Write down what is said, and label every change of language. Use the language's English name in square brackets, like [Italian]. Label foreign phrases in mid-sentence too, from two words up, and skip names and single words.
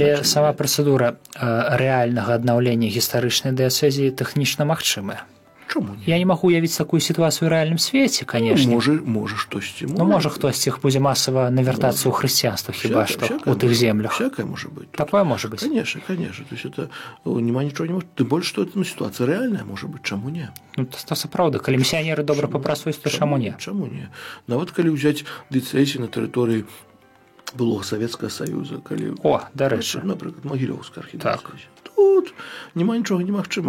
[Belarusian] Але сама працэдура рэальнага аднаўлення гістарычнай дыяцэзіі тэхнічна магчымая. Чому ні? Я не магу уявіць такую сітуацыю ў рэальным свеце, канешне. Можа штосьці. Можа хтосьці будзе масава навяртацца ў хрысціянства, хіба што у тых землях. Всякое можа быць. Такое можа быць. [Russian] Конечно. То есть это [Belarusian] няма нічого не можа. Тым больш, што это сітуацыя рэальная, можа быць, чаму не? То сапраўды, калі місіянеры добра папрацуюць, то чаму не? Чаму не? Нават калі ўзяць дыяцэзіі на тэрыторыі былога Савецкага Саюза, калі... дарэчы. Напрыклад, Магілёўская архідыяцэзія. Тут няма нічога немагчыма.